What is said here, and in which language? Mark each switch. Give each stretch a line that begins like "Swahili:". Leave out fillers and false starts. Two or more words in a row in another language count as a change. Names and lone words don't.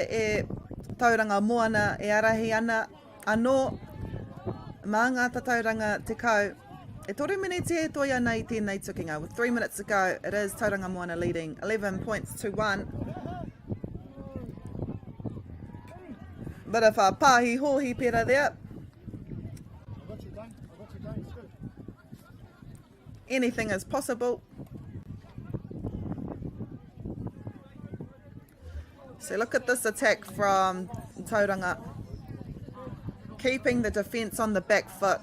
Māori: e Tauranga Moana e arahi ana anō mā ngā tauranga te kau. E toru miniti e toia nei tēnei tukinga.
English: With 3 minutes to go, it is Tauranga Moana leading 11 points to 1. Bit of a pāhi hohi pera there. anything is possible. So look at this attack from Tauranga. Keeping the defence on the back foot.